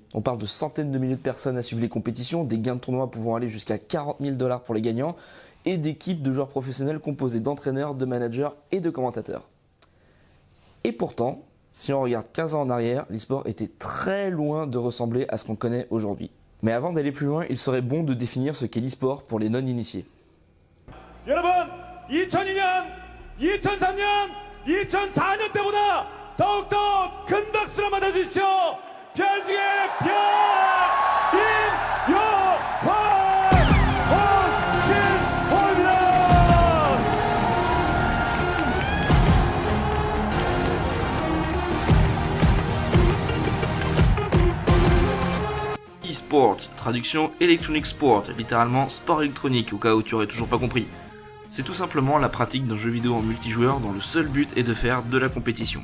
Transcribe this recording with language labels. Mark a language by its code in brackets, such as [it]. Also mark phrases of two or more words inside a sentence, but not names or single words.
[fr] On parle de centaines de milliers de personnes à suivre les compétitions, des gains de tournois pouvant aller jusqu'à 40 000 $ pour les gagnants et d'équipes de joueurs professionnels composées d'entraîneurs, de managers et de commentateurs. Et pourtant, si on regarde 15 ans en arrière, l'e-sport était très loin de ressembler à ce qu'on connaît aujourd'hui. Mais avant d'aller plus loin, il serait bon de définir ce qu'est l'e-sport pour les non-initiés. [ko] 여러분 2002년, 2003년, 2004년 때보다 더욱더 큰 박수로 맞아주십시오. 별 중에 별 임요환 홍신호입니다. [fr] E-sport, traduction [en] Electronic Sport, [fr] littéralement sport électronique, au cas où tu aurais toujours pas compris. C'est tout simplement la pratique d'un jeu vidéo en multijoueur dont le seul but est de faire de la compétition.